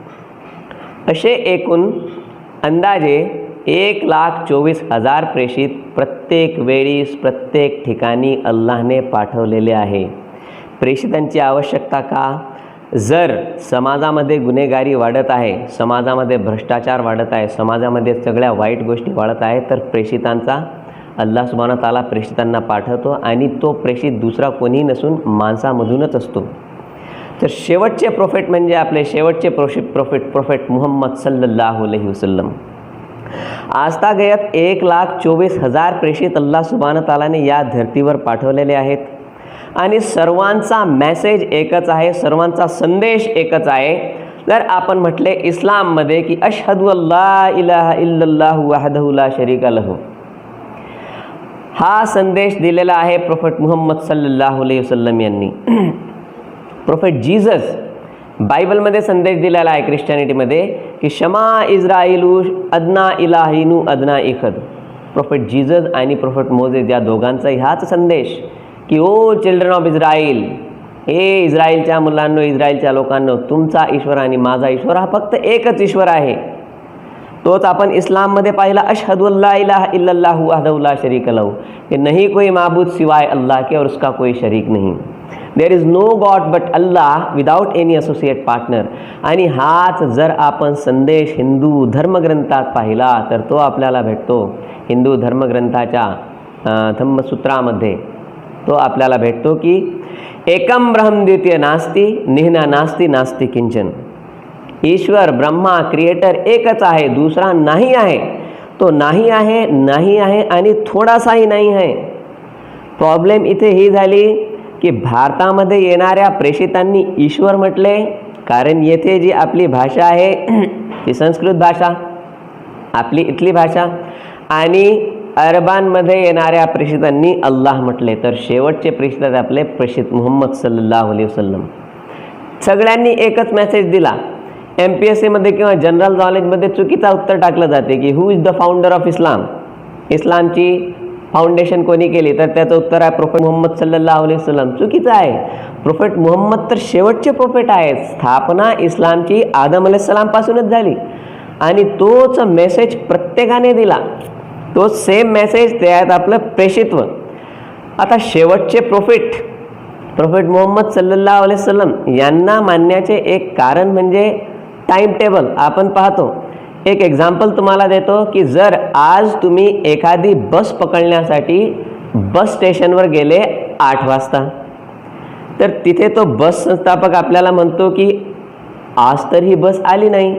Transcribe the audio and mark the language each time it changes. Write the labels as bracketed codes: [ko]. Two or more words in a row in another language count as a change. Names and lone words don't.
[mr] असे एकूण अंदाजे 1,24,000 प्रेषित प्रत्येक वेळीस प्रत्येक ठिकाणी अल्लाहने पाठवलेले आहे. प्रेषितांची आवश्यकता का? जर समाजामध्ये गुन्हेगारी वाढत आहे, समाजामध्ये भ्रष्टाचार वाढत आहे, समाजामध्ये सगळ्या वाईट गोष्टी वाढत आहे, तर प्रेषितांचा [ar] الله سبحانه وتعالى [mr] प्रेषितांना पाठवतो, आणि तो प्रेषित दुसरा कोणी नसून माणसामधूनच असतो. तर शेवटचे प्रोफेट म्हणजे आपले शेवटचे प्रोफेट मुहम्मद [ar] صلى الله عليه وسلم. [mr] आजतागयत 1,24,000 प्रेषित [ar] الله سبحانه وتعالى [mr] या धर्तीवर पाठवलेले आहेत, आणि सर्वांचा मेसेज एकच आहे, सर्वांचा संदेश एकच आहे. जर आपण म्हटले इस्लाममध्ये की [ar] أشهد أن لا إله إلا الله وحده لا شريك له, [mr] हा संदेश दिलेला आहे प्रोफेट मुहम्मद [ar] صلى الله عليه وسلم [mr] यांनी. प्रोफेट जीसस बायबलमध्ये संदेश दिलेला आहे ख्रिश्चॅनिटीमध्ये की [he] שמע ישראל אדני אלהינו אדני אחד. [mr] प्रोफेट जीसस आणि प्रोफेट मोझेस या दोघांचाही हाच संदेश की [en] O children of Israel, [mr] हे इस्राईलच्या मुलांनो, इस्राईलच्या लोकांनो, तुमचा ईश्वर आणि माझा ईश्वर हा फक्त एकच ईश्वर आहे. तोच आपण इस्लाममध्ये पाहिला, [ar] أشهد أن لا إله إلا الله وحده لا شريك له, [hi] कि नहीं कोई माबूद सिवाय अल्लाह के और उसका कोई शरीक नहीं. [en] There is no God but Allah without any associate partner. [mr] आणि हाच जर आपण संदेश हिंदू धर्मग्रंथात पाहिला तर तो आपल्याला भेटतो. हिंदू धर्मग्रंथाच्या धम्मसूत्रामध्ये तो आपल्याला भेटतो की [sa] एकम ब्रह्म द्वितीय नास्ति निह्ना नास्ति नास्ति किंचन. [mr] ईश्वर ब्रह्मा क्रिएटर एकच आहे, दुसरा नाही आहे. तो नाही आहे, नाही आहे आणि थोडासाही नाही आहे. प्रॉब्लेम इथे ही झाली की भारतामध्ये येणाऱ्या प्रेषितांनी ईश्वर म्हटले, कारण येथे जी आपली भाषा आहे ती संस्कृत भाषा, आपली इथली भाषा, आणि अरबांमध्ये येणाऱ्या प्रेषितांनी अल्लाह म्हटले. तर शेवटचे प्रेषित आपले प्रेषित मुहम्मद [ar] صلى الله عليه وسلم. [mr] सगळ्यांनी एकच मेसेज दिला. MPSC मध्ये किंवा [en] General knowledge [mr] चुकीचा उत्तर टाकलं जाते की [en] Who is the founder of Islam. [mr] इस्लामची फाउंडेशन कोणी केली, तर त्याचं उत्तर आहे प्रोफेट मुहम्मद [ar] صلى الله عليه وسلم. [mr] चुकीचं आहे. प्रोफेट मुहम्मद तर शेवटचे प्रोफेट आहेत. स्थापना इस्लामची आदम अलैहिस्सलाम पासूनच झाली आणि तोच मेसेज प्रत्येकाने दिला. तो सेम मेसेज त्यात आपलं प्रेषित्व. आता शेवटचे प्रोफेट मुहम्मद [ar] صلى الله عليه وسلم [mr] यांना मानण्याचे एक कारण म्हणजे [en] time table. [mr] आपण पाहतो, एक एक्झाम्पल तुम्हाला देतो की जर आज तुम्ही एखादी बस पकडण्यासाठी [en] bus station [mr] गेले 8 वाजता, तर तिथे तो बस संस्थापक आपल्याला म्हणतो की आज तर ही बस आली नाही.